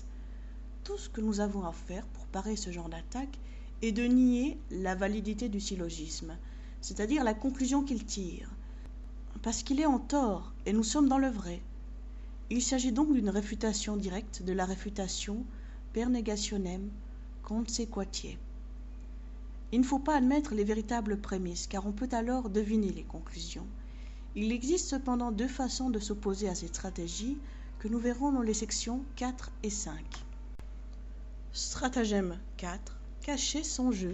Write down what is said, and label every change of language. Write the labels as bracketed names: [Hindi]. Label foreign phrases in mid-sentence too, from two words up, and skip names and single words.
[French] Tout ce que nous avons à faire pour parer ce genre d'attaque est de nier la validité du syllogisme, c'est-à-dire la conclusion qu'il tire, parce qu'il est en tort et nous sommes dans le vrai. Il s'agit donc d'une réfutation directe de la réfutation [Latin] per negationem consequentiae. [French] Il ne faut pas admettre les véritables prémices, car on peut alors deviner les conclusions. Il existe cependant deux façons de s'opposer à cette stratégie que nous verrons dans les sections 4 et 5. Stratagème 4. Cacher son jeu.